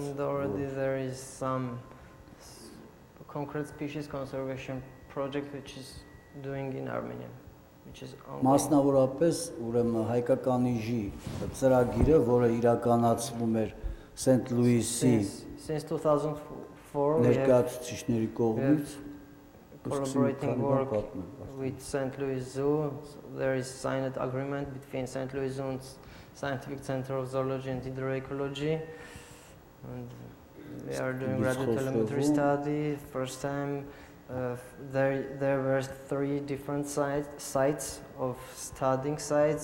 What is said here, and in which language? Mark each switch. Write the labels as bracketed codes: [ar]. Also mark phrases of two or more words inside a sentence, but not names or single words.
[en] And already there is some concrete species conservation project which is doing in Armenia, which is ongoing. [hy] Մասնավորապես, ուրեմն հայկական իժի ծրագիրը, որը իրականացվում էր Սենթ Լուիսի [en] Since 2004 we have [hy] ներկայացուցիչների կողմից [en] collaborating work with St. Louis Zoo. So there is signed agreement between St. Louis Zoo and Scientific Center of Zoology and Hydroecology, and we are doing radiotelemetry study. First time there were 3 different sites of studying sites.